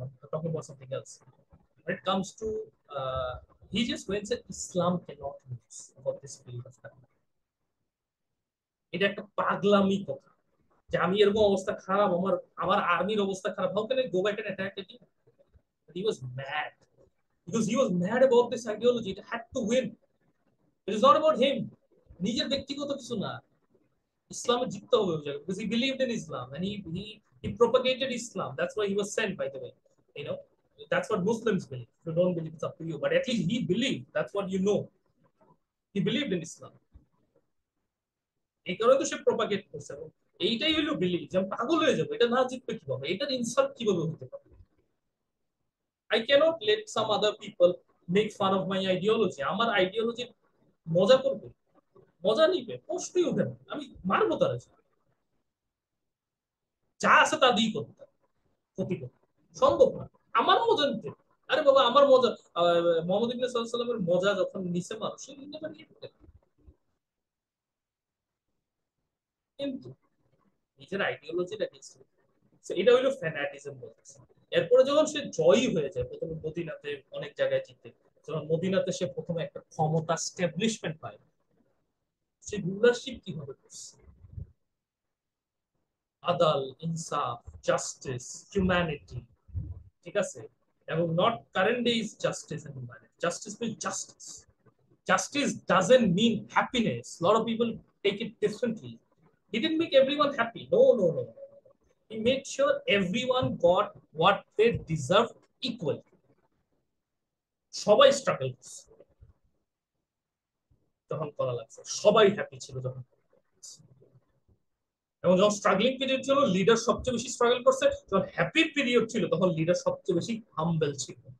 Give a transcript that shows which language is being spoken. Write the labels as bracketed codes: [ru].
[en] I'm talking about something else. When it comes to he just went said Islam cannot lose about this period of time. [bn] এটা একটা পাগলামি কথা যে আমি এরকম অবস্থা খারাপ, আমার আমার আর্মির অবস্থা খারাপ, [en] How can I go back and attack it? He was mad, because he was mad about this ideology. It had to win. It is not about him. [bn] নিজের ব্যক্তিগত কিছু না, ইসলামে জিততে হবে ওই জায়গায়, [en] because he believed in Islam and he propagated Islam. That's why he was sent, by the way. You know, that's what Muslims believe. If you don't believe, it's up to you. But at least he believed. That's what you know. He believed in Islam. [bn] এই কারণে তো সে propagate করছে, এবং এইটাই হলো believe যে আমি পাগল হয়ে যাবো, এটা না জিতবে কিভাবে, এটার ইনসাল্ট কিভাবে হতে পারে। [en] I can't let some other people make fun of my ideology. [bn] আমার আইডিওলজি মজা করবে, মজা নিবে, প্রশ্নই উঠে না, আমি মারবো তারা, যা আছে তা দিয়েই করতে ক্ষতি করতে সম্ভব না, আমার মজা নিতে। আরে বাবা, আমার মজা, মোহাম্মদ ইবনে সাল্লামের মজা যখন নিচে মানুষ নিতে পারি, কিন্তু নিজের আইডিওলজিটাকে, এটা হইলো ফ্যানাটিজম বলতেছে। এরপরে যখন সে জয়ী হয়ে যায়, প্রথমে মদিনাতে অনেক জায়গায় জিতে, যখন মদিনাতে সে প্রথমে একটা ক্ষমতা স্টাবলিশমেন্ট পায়, সে রুলারশিপ কিভাবে করছে, আদাল, ইনসাফ, জাস্টিস, হিউম্যানিটি, ঠিক আছে, এবং [en] Not current days justice and humanity, justice mean justice. Justice doesn't mean happiness. A lot of people take it differently. He didn't make everyone happy. No, no, no. He made sure everyone got what they deserved equally. [bn] সবাই struggle করছে যখন করা লাগছে, সবাই happy ছিল যখন, এবং যখন স্ট্রাগলিং পিরিয়ড ছিল লিডার সবচেয়ে বেশি স্ট্রাগল করছে, যখন হ্যাপি পিরিয়ড ছিল তখন লিডার সবচেয়ে বেশি হাম্বল ছিল।